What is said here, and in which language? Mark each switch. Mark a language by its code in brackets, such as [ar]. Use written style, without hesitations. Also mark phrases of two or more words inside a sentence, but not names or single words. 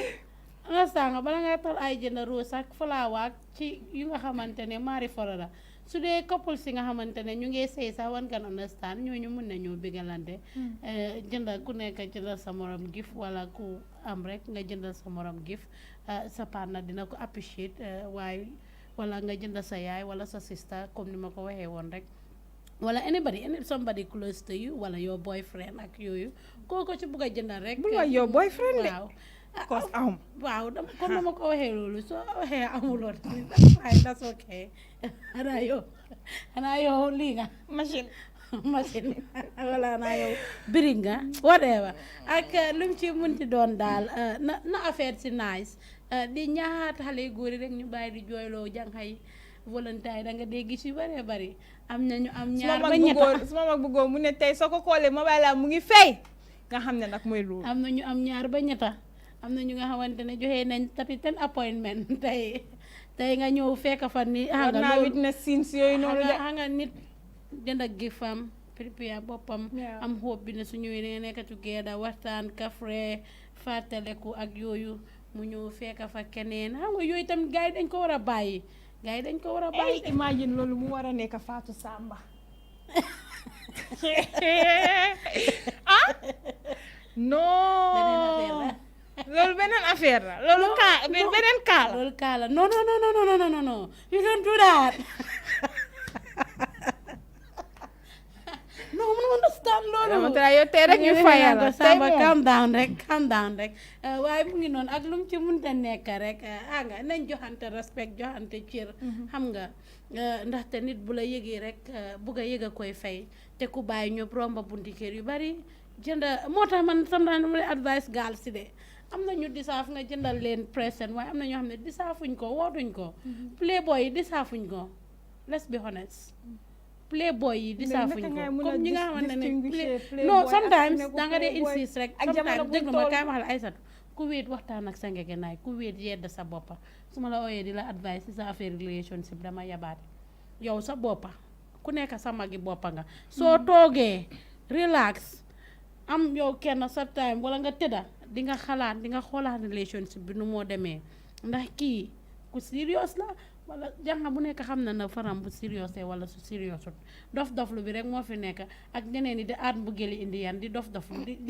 [wo] Understand nga bala ngay tal ay jënd rose ak flower ci yu nga xamante ne mari forola su dee couple si nga xamante ne ñu ngi sëy sax wan kan understand ñooñu mun nañoo bégalante jënd ku nekk jëndal sa morom gift wala ku am rek nga jëndal sa morom gift sa partner dina ko appreciate waaye wala nga jënd sa yaay wala sa sister comme ni ma ko waxee woon rek wala [en] somebody close to you [wo] wala [en] your boyfriend [wo] ak yooyu kooku ci bugg a jëndal rek bul wax [en] your boyfriend [wo] de waaw waaw comme dama ko waxee loolu soo waxee amuloon [en] that's okay [wo] xanaa yow lii nga machine wala xanaa yow birig nga whatever ak lu mu ci munti doon daal na affaire si nice di ñaaxaat xale góor yi rek ñu bàyyi di jooyloo jànxay Valentine da nga dégg ci bare bari am nañu am ñaar ba ñetta suma mag bu góor mu ne tey soo ko koolee mobile am mu ngi fay nga xam ne nag mooy loolu am nañu am ñaar ba ñetta am na ñu nga xamante ne joxe nañ tapi 10 appointment tey nga ñëw fekk fa ni war naa [en] witness scenes [wo] yooyu noonu de nga nit jënd ak gifam prépare boppam am hope bi ne su ñëwee da nga nekk together waxtaan kafre fàttaleku ak yooyu mu ñëw fekk fa keneen xam nga yooyu tamit gars yi dañ ko war a bàyyi imagine loolu mu war a nekk Fatou Samba non loolu beneen affaire la loolu beneen kaa la loolu kaa la non [en] you don't do that [wo] non mun understand loolu dama try yow tey rek ñu fayal la tey Samba moom [en] calm down [wo] rek waaye mu ngi noonu ak lu mu ci mënta nekk rek nga nañ joxante respect joxante cër xam nga ndaxte nit bu la yëgee rek bugg a yëg a koy fay te ku bàyyi ñëpp romba bunti kër yu bari jënd moo tax man sometimes dama lay advice gaal si de am na ñu disaaf nga jëndal leen present waaye am na ñoo xam ne disaafuñ ko wootuñ ko playboy yi disaafuñ ko [en] let's be honest [wo] playboy yi disaafuñ ko comme ñi nga xamante ne non sometimes danga dee insist rek sometimes déglu ma kaay ma xal Aysatu ku wéet waxtaan ak sa ngegenaay ku wéet yedd sa boppa su ma la ooyee di la advice si sa affaire relationship dama yabaate yow sa boppa ku nekk sa magi boppa nga soo toogee relax am yow kenn sa time wala nga tëdda di nga xalaat di nga xoolaat relationship bi nu moo demee ndax kii ku serious la wala jànga bu nekk xam na faram bu serious wala su seriousut dof-doflu bi rek moo fi nekk ak ñeneen ñi di aat bu gëli indi yan di dof-doflu